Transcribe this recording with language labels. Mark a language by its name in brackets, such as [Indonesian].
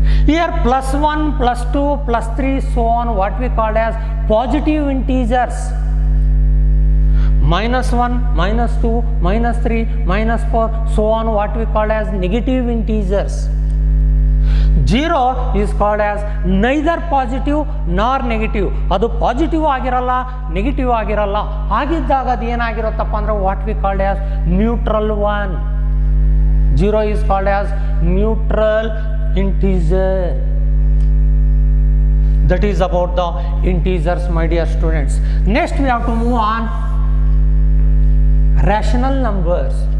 [English] Here plus 1 plus 2 plus 3, so on, what we call as positive integers. -1, -2, -3, -4, so on, what we call as negative integers. 0 is called as neither positive nor negative. [Kannada] ಅದು positive ಆಗಿರಲ್ಲ, negative ಆಗಿರಲ್ಲ. ಹಾಗಿದ್ದಾಗ ಅದು ಏನಾಗಿರುತ್ತಪ್ಪ ಅಂದ್ರೆ [English] What we called as neutral one. 0 is called as neutral integer. That is about the integers, my dear students. Next we have to move on rational numbers.